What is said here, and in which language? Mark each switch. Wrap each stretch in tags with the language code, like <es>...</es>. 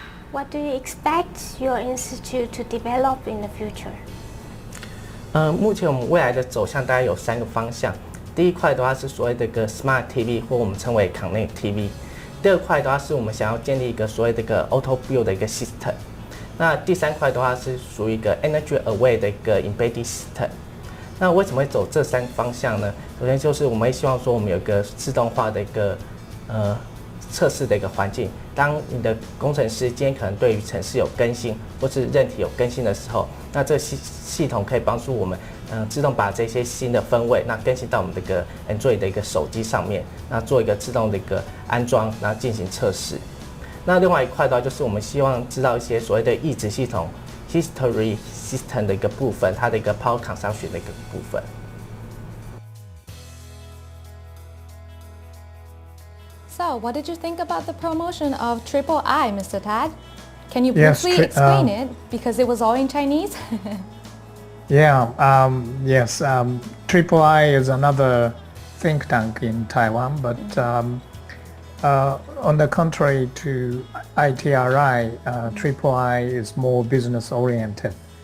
<zh>what do you expect your institute to develop in the future? 目前我们未来的走向大概有3个方向。第一块的话是所谓的一个 Smart TV， 或我们称为 Connect TV。第二块的话是我们想要建立一个所谓的一个 Auto Build 的一个 System。那第3块的话是属于一个 Energy Aware 的一个 Embedded System。那为什么会走这3个方向呢？首先就是我们会希望说我们有一个自动化的一个测试的一个环境。当你的工程师今天可能对于程式有更新，或是韧体有更新的时候，那这系统可以帮助我们自动把这些新的分位那更新到我们的一个 Android 的一个手机上面，那做一个自动的一个安装，然后进行测试。那另外一块的话，就是我们希望知道一些所谓的驿址系统 History System 的一个部分，它的一个 Power Consumption 的一个部分。</zh> <en>So, what did you think about the promotion of Triple I, Mr. Tad? Can you Yes, briefly explain it because it was all in Chinese? Yeah, yes. Triple I is another think tank in Taiwan, but on the contrary to ITRI, Triple I is more business oriented.</en>